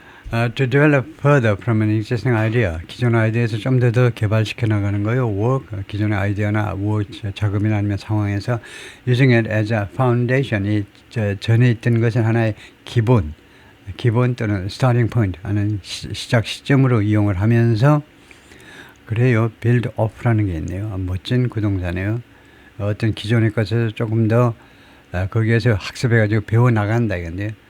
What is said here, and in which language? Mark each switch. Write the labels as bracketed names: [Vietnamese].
[English] To develop further from an existing idea. [Korean] 기존 아이디어에서 좀 더 개발시켜 나가는 거예요. work, 기존의 아이디어나 작업이나 아니면 상황에서 [English] using it as a foundation. [Korean] 이 전에 있던 것은 하나의 기본 또는 starting point 하는 시작 시점으로 이용을 하면서 그래요. build up라는 게 있네요. 멋진 구동사네요. 어떤 기존의 것에서 조금 더 거기에서 학습해가지고 배워나간다 이건데요.